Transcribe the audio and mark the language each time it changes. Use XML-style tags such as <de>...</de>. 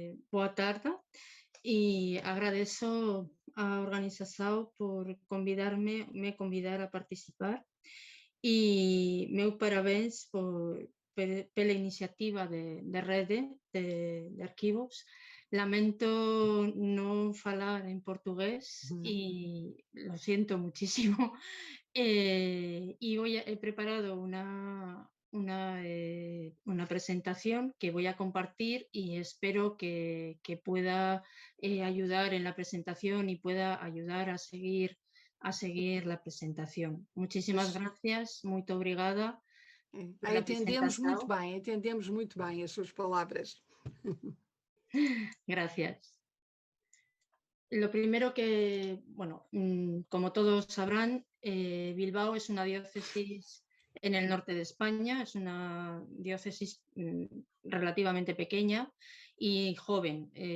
<pt>Boa tarde, e agradeço à organização por me convidar a participar, e meu parabéns pela iniciativa de rede de arquivos.</pt> <es>Lamento no falar en portugués y lo siento muchísimo. He preparado una presentación que voy a compartir, y espero que pueda ayudar en la presentación y pueda ayudar a seguir la presentación. Muchísimas gracias,</es> <pt>muito obrigada. Entendemos muito bem as suas palavras.</pt> <es>Gracias. Lo primero que, bueno, como todos sabrán, Bilbao es una diócesis en el norte de España, es una diócesis relativamente pequeña y joven.</es>